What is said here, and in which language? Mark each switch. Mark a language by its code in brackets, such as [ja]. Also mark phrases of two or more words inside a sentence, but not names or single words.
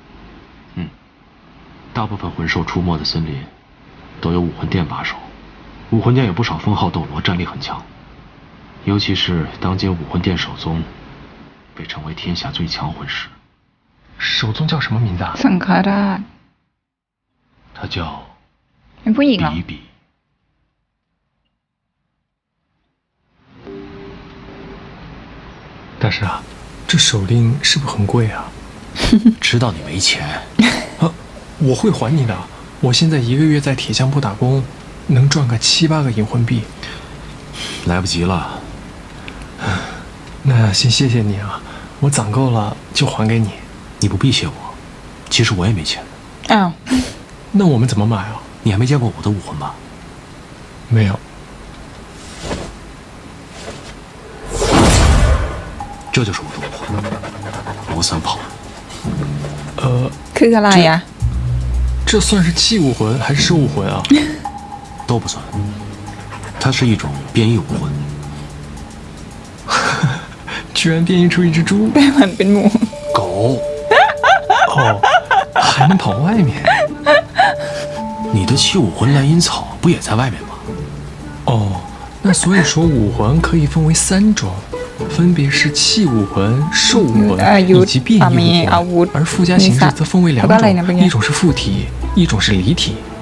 [zh] 大部分魂兽出没的森林都有武魂殿把守，武魂殿有不少封号斗罗，战力很强。尤其是当今武魂殿首宗，被称为天下最强魂师。首宗叫什么名字啊？ [th] สังฆราช [zh] 他叫 [th] เป็นผู้หญิงเหรอ [zh] 比比。大师啊，这手令是不是很贵啊？知道你没钱，我会还你的。我现在1个月在铁匠铺打工，能赚个7、8个银魂币。来不及了。那先谢谢你啊，我攒够了就还给你。你不必谢我，其实我也没钱。 [th] อ้าว [zh] 那我们怎么买啊？你还没见过我的武魂吧？没有。这就是我的武魂，罗三炮。 [th] คืออะไรอ่ะ [zh] 这算是器武魂还是兽武魂啊？都不算，它是一种变异武魂。居然变异出一只猪 [th] แต่มันเป็นหมู [zh] 狗，哦，还能跑外面。你的器武魂蓝银草不也在外面吗？哦，那所以说武魂可以分为3种，分别是器武魂、兽武魂以及变异武魂，而附加形式则分为2种，一种是附体，一种是离体。